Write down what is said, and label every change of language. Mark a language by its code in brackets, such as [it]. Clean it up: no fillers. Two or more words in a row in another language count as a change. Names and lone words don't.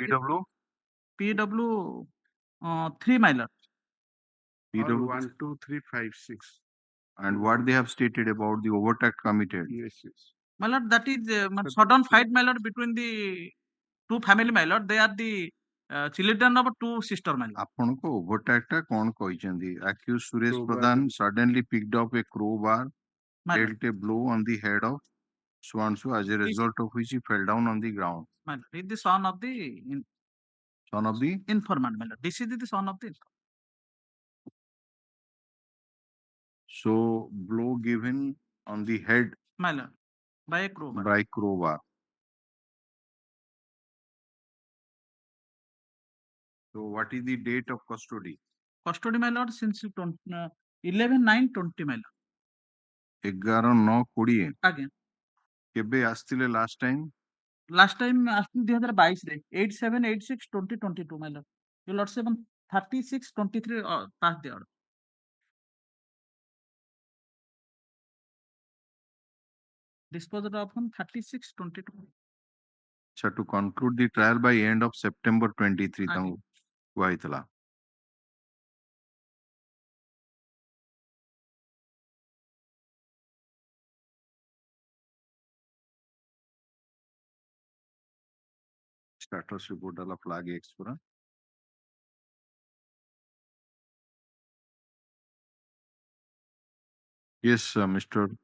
[en] PW 3, my Lord. PW 1, 2, 3, 5, 6. And what they have stated about the overtax committed? Yes. My Lord, that is sudden fight, my Lord, between the 2 family, my Lord. They are the children of 2 sisters, my Lord. [or] ଆପଣଙ୍କୁ overtax ଟା କଣ କହିଛନ୍ତି? [en] Accused Suresh Pradhan suddenly picked up a crowbar, dealt a blow on the head of so and so, as a result of which he fell down on the ground. My Lord, he is the son of the informant, my Lord. This is the son of the informant. So blow given on the head, my Lord, by a crowbar. By crowbar. So what is the date of custody? Custody, my lord, since 11/9/20, my lord. 11/9/20 Again. [or] କେବେ ଆସିଥିଲେ [en] last time? Last time [or] ଆସିଥିଲି 2022 ରେ 8786/2022, [en] my lord. Your lordship on 36/23 passed the order. Disposed of on 36/22. So to conclude the trial by end of September 23 [or] ଆଜ୍ଞା। ତାଙ୍କୁ କୁହାଯାଇଥିଲା। [en] Status report ala flag X pura. Yes, Mr.